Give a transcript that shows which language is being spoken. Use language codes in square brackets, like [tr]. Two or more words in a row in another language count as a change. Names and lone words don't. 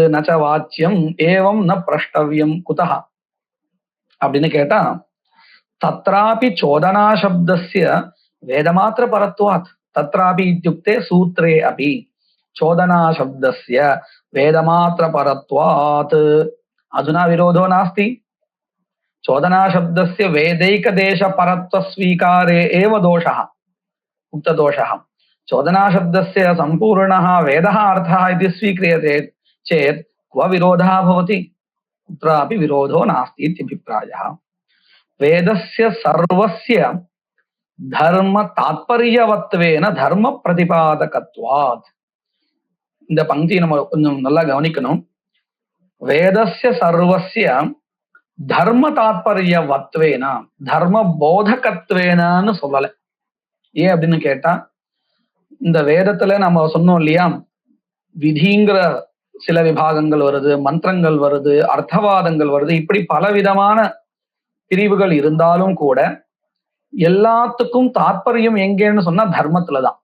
[sa] नच वाच्यम् एवं न प्रष्टव्यम् कुतः [ta] அப்படின்னு கேட்டா, [sa] तत्रापि चोदना शब्दस्य वेदमात्र परत्वात्. तत्रापि इत्युक्ते सूत्रे अपि चोदना शब्दस्य वेदमात्र परत्वात्. अधुना विरोधो नास्ति. चोदना शब्दस्य वेदैक देश परत्व स्वीकारे एव दोषः उक्तदोषः. चोदना शब्दस्य सम्पूर्णः वेदः अर्थः इति स्वीक्रियते चेत् क्व विरोधः भवति? कुत्रापि विरोधो नास्ति इत्यभिप्रायः. वेदस्य सर्वस्य धर्म तात्पर्यवत्वेन धर्म प्रतिपादकत्वात्. [ta] இந்த பங்கி நம்ம கொஞ்சம் நல்லா கவனிக்கணும். [sa] वेदस्य सर्वस्य धर्म तात्पर्यवत्वेन धर्म போதகத்வேனான்னு சொல்லல. [ta] ஏன் அப்படின்னு கேட்டா, இந்த வேதத்துல நம்ம சொன்னோம் இல்லையா, விதிங்கிற சில விபாகங்கள் வருது, மந்திரங்கள் வருது, அர்த்தவாதங்கள் வருது, இப்படி பலவிதமான பிரிவுகள் இருந்தாலும் கூட எல்லாத்துக்கும் தாத்பரியம் எங்கேன்னு சொன்னா தர்மத்துலதான்.